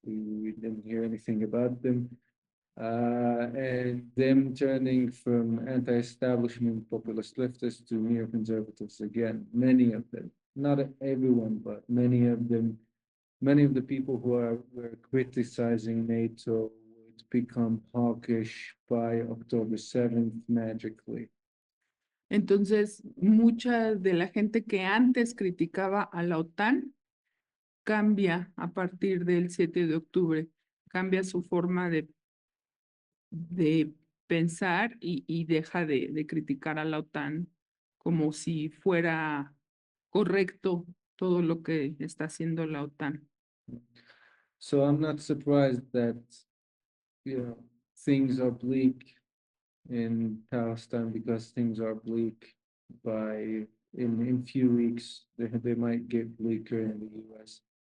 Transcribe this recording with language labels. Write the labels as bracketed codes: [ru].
[en] We didn't hear anything about them. And them turning from anti-establishment populist leftists to neoconservatives again. Many of them, not everyone, but many of them, many of the people who were criticizing NATO would become hawkish by October 7th magically. [es] Entonces, mucha de la gente que antes criticaba a la OTAN cambia a partir del 7 de octubre, cambia su forma de pensar y deja de criticar a la OTAN como si fuera correcto todo lo que está haciendo la OTAN. [en] So I'm not surprised that, things are bleak in Palestine because things are bleak in few weeks, they might get bleaker in the US.